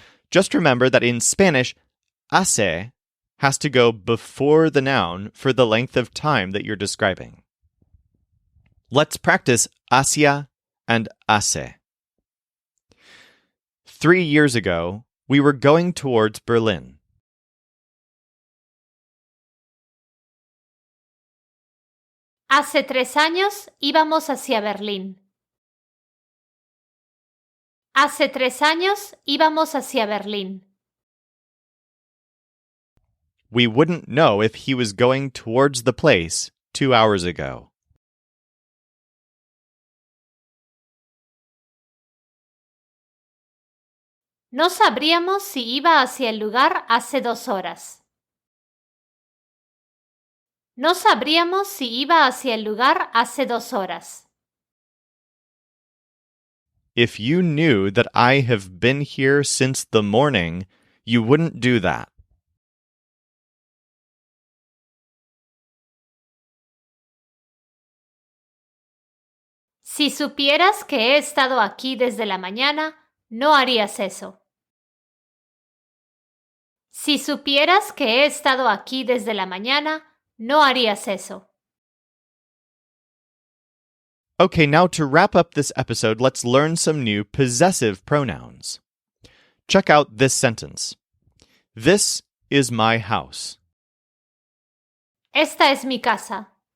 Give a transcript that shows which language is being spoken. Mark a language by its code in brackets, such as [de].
[en] Just remember that in Spanish, hace has to go before the noun for the length of time that you're describing. Let's practice hacia and hace. 3 years ago, we were going towards Berlin. [es] Hace 3 años íbamos hacia Berlín. Hace 3 años íbamos hacia Berlín. [en] We wouldn't know if he was going towards the place 2 hours ago. [es] No sabríamos si iba hacia el lugar hace 2 horas. No sabríamos si iba hacia el lugar hace 2 horas. [en] If you knew that I have been here since the morning, you wouldn't do that. [es] Si supieras que he estado aquí desde la mañana, no harías eso. Si supieras que he estado aquí desde la mañana, no harías eso. [en] Okay, now to wrap up this episode, let's learn some new possessive pronouns. Check out this sentence. This is my house. [es] Esta es mi casa.